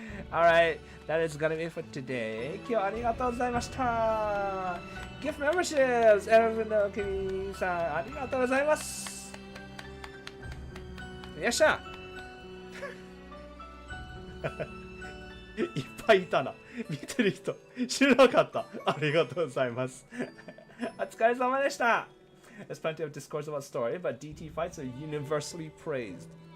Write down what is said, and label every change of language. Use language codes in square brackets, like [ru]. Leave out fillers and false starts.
[en] Alright, that is gonna be it for today. [ja] 今日はありがとうございました。 [en] Gift memberships! [ja] エルフの君さん、ありがとうございます。よっしゃいっぱいいたな。見てる人、知らなかった。ありがとうございます。お疲れ様でした。 [en] There's plenty of discourse about story, but DT fights are universally praised.